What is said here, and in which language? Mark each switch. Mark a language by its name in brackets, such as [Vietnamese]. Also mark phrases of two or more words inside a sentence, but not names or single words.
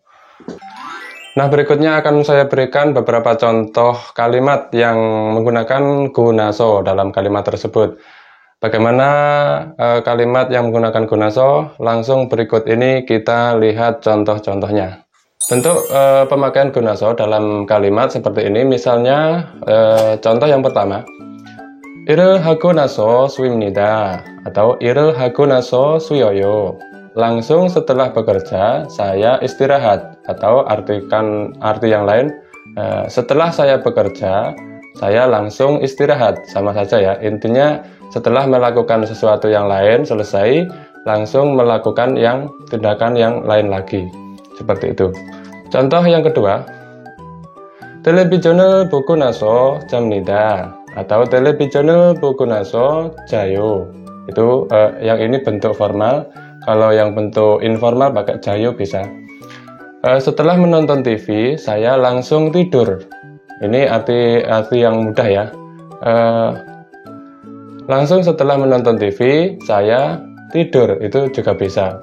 [Indonesian] Nah, berikutnya akan saya berikan beberapa contoh kalimat yang menggunakan gunaso dalam kalimat tersebut. Bagaimana kalimat yang menggunakan gunaso? Langsung berikut ini kita lihat contoh-contohnya. Bentuk pemakaian gunaso dalam kalimat seperti ini, misalnya contoh yang pertama, [Korean] 일을 하고 나서 수입니다 atau 일을 하고 나서 쉬어요. [Indonesian] Langsung setelah bekerja saya istirahat, atau arti yang lain, setelah saya bekerja saya langsung istirahat. Sama saja ya, intinya setelah melakukan sesuatu yang lain selesai langsung melakukan tindakan yang lain lagi, seperti itu. Contoh yang kedua, [Korean] 텔레비전을 보고 나서 잡니다 atau 텔레비전을 보고 나서 자요. [Indonesian] Itu yang ini bentuk formal. Kalau yang bentuk informal pakai jayo bisa. Setelah menonton TV saya langsung tidur. Ini arti yang mudah ya. Langsung setelah menonton TV saya tidur, itu juga bisa.